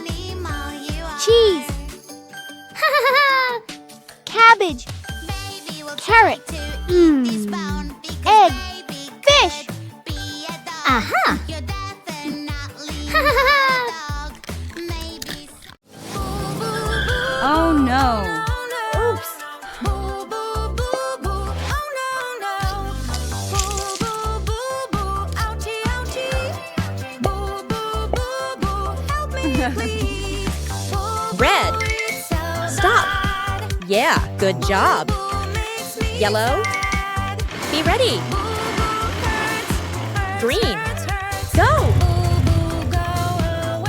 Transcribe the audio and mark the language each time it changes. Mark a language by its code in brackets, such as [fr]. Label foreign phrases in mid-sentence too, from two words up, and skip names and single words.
[en] animal you are. Cheese. Cabbage. Baby will Carrot. try to eat Mm. this bone because Egg. baby Fish. could be a dog. Aha. You're definitely not a dog. Maybe boo, boo, boo. Oh, no. Oops. Boo, boo, boo, boo. Oh, no, no. Boo, boo, boo, boo. Ouchie, ouchie. Boo, boo, boo, boo. Help me, please. Boo, Red. boo, it's so Stop. bad. Yeah, good job. Boo, makes me Yellow. sad. Be ready. Boo, boo, hurts, hurts, Green. hurts, hurts. Go. Boo, boo, go away.